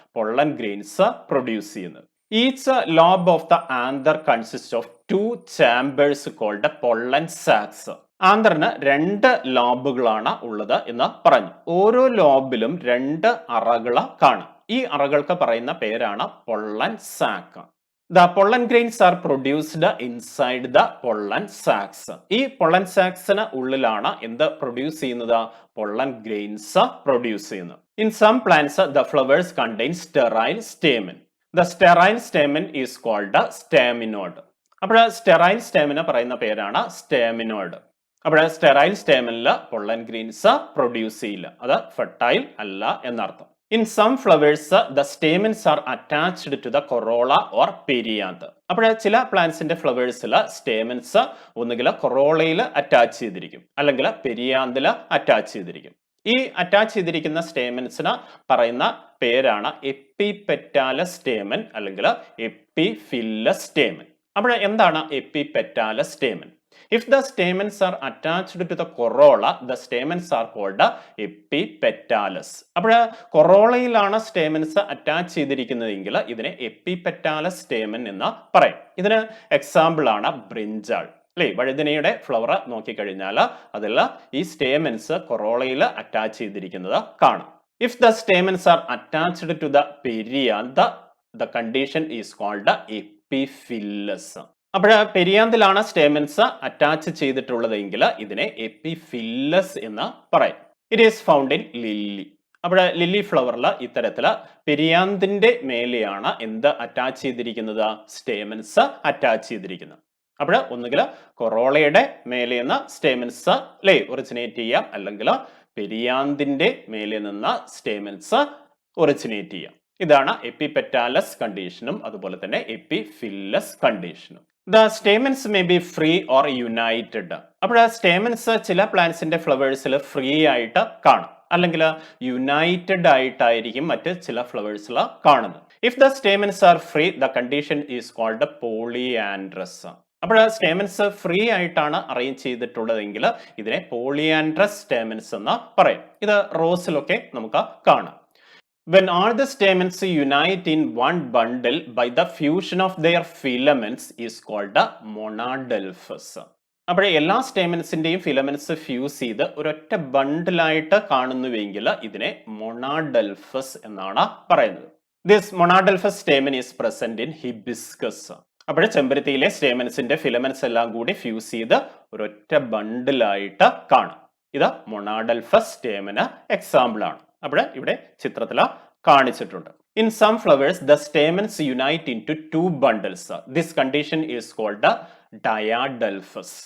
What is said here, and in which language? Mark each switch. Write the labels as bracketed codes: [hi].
[ml] Pollen grains produce ചെയ്യുന്നത്. [en] Each lobe of the anther consist of two chambers called pollen sacs. [ml] ആന്തറിന് രണ്ട് ലോബുകളാണ് ഉള്ളത് എന്ന് പറഞ്ഞു. ഓരോ ലോബിലും രണ്ട് അറകൾ കാണാം. ഈ അറകൾക്ക് പറയുന്ന പേരാണ് pollen sac. [en] The pollen grains are produced inside the pollen sacs. [ml] ഈ പൊള്ളൻ സാക്സിന് ഉള്ളിലാണ് എന്ത് പ്രൊഡ്യൂസ് ചെയ്യുന്നത്? പൊള്ളൻ ഗ്രെയിൻസ് പ്രൊഡ്യൂസ് ചെയ്യുന്നത്. [en] In some plants the flowers contain sterile stamen. The sterile stamen is called staminode. [ml] അപ്പോൾ സ്റ്റെറൈൽ സ്റ്റേമിന് പറയുന്ന പേരാണ് സ്റ്റേമിനോഡ്. അപ്പോൾ sterile സ്റ്റേമിനിൽ pollen grains produce ചെയ്യില്ല. അത് ഫെർട്ടൈൽ അല്ല എന്നർത്ഥം. [en] In some flowers, the stamens are attached to the corolla or perianth. [ml] അപ്പോൾ ചില പ്ലാന്റ്സിന്റെ ഫ്ലവേഴ്സിൽ സ്റ്റേമൻസ് ഒന്നുകിൽ കൊറോളയിൽ അറ്റാച്ച് ചെയ്തിരിക്കും, അല്ലെങ്കിൽ പെരിയാന്തിൽ അറ്റാച്ച് ചെയ്തിരിക്കും. ഈ അറ്റാച്ച് ചെയ്തിരിക്കുന്ന സ്റ്റേമൻസിന് പറയുന്ന പേരാണ് എപ്പിപെറ്റാലസ് സ്റ്റേമൻ അല്ലെങ്കിൽ എപ്പിഫില്ലസ് സ്റ്റേമൻ. അപ്പോൾ എന്താണ് എപ്പിപെറ്റാലസ് stamen? [en] If the stamens are attached to the corolla, the stamens are called epipetalous. [ml] അപ്പോൾ കൊറോളയിലാണ് സ്റ്റേമൻസ് അറ്റാച്ച് ചെയ്തിരിക്കുന്നതെങ്കിൽ ഇതിനെ എപ്പിപെറ്റാലസ് സ്റ്റേമൻ എന്ന് പറയും. ഇതിന് എക്സാമ്പിൾ ആണ് ബ്രിഞ്ചാൾ അല്ലേ. വഴുതനയുടെ ഫ്ലവർ നോക്കിക്കഴിഞ്ഞാൽ അതിൽ ഈ സ്റ്റേമൻസ് കൊറോളയിൽ അറ്റാച്ച് ചെയ്തിരിക്കുന്നത് കാണാം. [en] If the stamens are attached to the perianth, the condition is called epiphillus. [ml] അപ്പോൾ പെരിയാന്തിലാണ് സ്റ്റേമൻസ് അറ്റാച്ച് ചെയ്തിട്ടുള്ളതെങ്കിൽ ഇതിനെ എപ്പിഫില്ലസ് എന്ന് പറയും. [en] It is found in lily. [ml] അപ്പോൾ ലില്ലി ഫ്ലവറിൽ ഇത്തരത്തിൽ പെരിയാന്തിന്റെ മേലെയാണ് എന്ത് അറ്റാച്ച് ചെയ്തിരിക്കുന്നത്? സ്റ്റേമൻസ് അറ്റാച്ച് ചെയ്തിരിക്കുന്നത്. അപ്പോൾ ഒന്നുകിൽ കൊറോളയുടെ മേലെ നിന്ന് സ്റ്റേമൻസ് അല്ലേ ഒറിജിനേറ്റ് ചെയ്യാം, അല്ലെങ്കിൽ പെരിയാന്തിന്റെ മേലെ നിന്ന് സ്റ്റേമൻസ് ഒറിജിനേറ്റ് ചെയ്യാം. ഇതാണ് എപ്പിപെറ്റാലസ് കണ്ടീഷനും അതുപോലെ തന്നെ എപ്പിഫില്ലസ് കണ്ടീഷനും. [en] The stamens may be free or united. [ml] അപ്പോൾ സ്റ്റേമൻസ് ചില പ്ലാന്റ്സിന്റെ ഫ്ലവേഴ്സിൽ ഫ്രീ ആയിട്ട് കാണും, അല്ലെങ്കിൽ യുണൈറ്റഡ് ആയിട്ടായിരിക്കും മറ്റ് ചില ഫ്ലവേഴ്സിൽ കാണുന്നത്. [en] If the stamens are free, the condition is called polyandrous. [ml] അപ്പോൾ സ്റ്റേമൻസ് ഫ്രീ ആയിട്ടാണ് അറേഞ്ച് ചെയ്തിട്ടുള്ളതെങ്കിൽ ഇതിനെ പോളിയാൻഡ്രസ് സ്റ്റേമൻസ് എന്ന് പറയും. ഇത് റോസിലൊക്കെ നമുക്ക് കാണാം. [en] When all the stamens unite in one bundle by the fusion of their filaments is called a monadelphous. [ml] അപ്പോൾ എല്ലാ സ്റ്റേമൻസിന്റെയും ഫിലമെന്റ്സ് ഫ്യൂസ് ചെയ്ത് ഒരൊറ്റ ബണ്ടിലായിട്ട് കാണുന്നുവെങ്കിൽ ഇതിനെ മൊണാഡൽഫസ് എന്നാണ് പറയുന്നത്. [en] This monadelphous stamen is present in hibiscus. [ml] അപ്പോൾ ചെമ്പരത്തിയിലെ സ്റ്റേമൻസിന്റെ ഫിലമെന്റ്സ് എല്ലാം കൂടി ഫ്യൂസ് ചെയ്ത് ഒരൊറ്റ ബണ്ടിലായിട്ട് കാണും. ഇത് മൊണാഡൽഫസ് സ്റ്റേമന് എക്സാമ്പിൾ ആണ്. അപ്പോൾ ഇവിടെ ചിത്രത്തിൽ കാണിച്ചിട്ടുണ്ട്. [en] In some flowers the stamens unite into two bundles. This condition is called diadelphous.